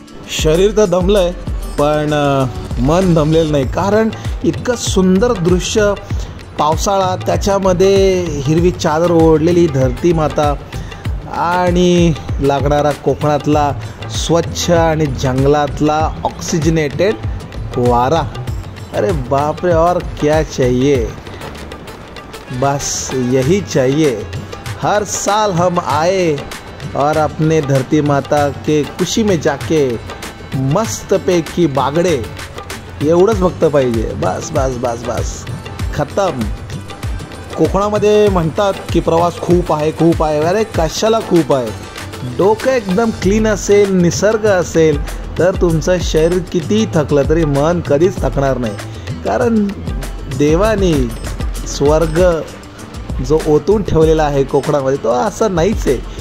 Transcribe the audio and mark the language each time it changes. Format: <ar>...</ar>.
<mr>शरीर तर दमलंय पण मन दमलेलं नाही. कारण इतकं सुंदर दृश्य, पावसाळा, त्याच्यामध्ये हिरवी चादर ओढलेली धरती माता आणि लागणारा कोकणातला स्वच्छ आणि जंगलातला ऑक्सिजनेटेड वारा.</mr> <hi>अरे बाप रे, और क्या चाहिए, बस यही चाहिए. हर साल हम आए और अपने धरती माता के कुशी में जाके</hi> <mr>मस्तपैकी बागडे, एवढंच फक्त पाहिजे.</mr> <hi>बस बस बस बस, खतम.</hi> <mr>कोकणामध्ये म्हणतात की प्रवास खूप आहे. अरे कशाला खूप आहे? डोकं एकदम क्लीन असेल, निसर्ग असेल तर तुमचं शरीर कितीही थकलं तरी मन कधीच थकणार नाही. कारण देवाने स्वर्ग जो ओतून ठेवलेला आहे कोकणामध्ये तो असं नाहीच आहे.</mr>